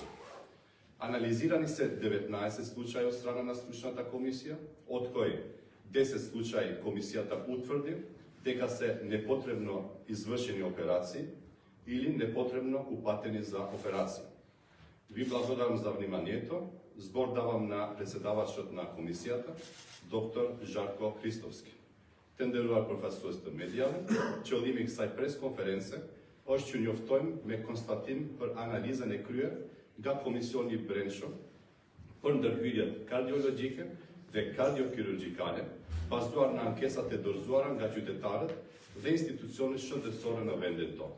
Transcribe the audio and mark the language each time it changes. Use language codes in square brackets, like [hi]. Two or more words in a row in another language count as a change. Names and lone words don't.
[mk] Анализирани се 19 случаи од страна на стручната комисија, од кои 10 случаи комисијата утврди дека се непотребно извршени операции или непотребно упатени за операција. Ви благодарам за вниманието. Збор давам на председавачот на комисијата, доктор Жарко Христовски. [sq] Tenderuar professorste mediale, që qëllimi i kësaj preskonference është që njoftojmë me konstatim për analizën e kryer nga Komisioni i Brendshëm për ndërhyrjet kardiologjike dhe kardiokirurgjikale, bazuar në ankesat e dorëzuara nga qytetarët dhe institucionet shëndetësore në vendin tonë.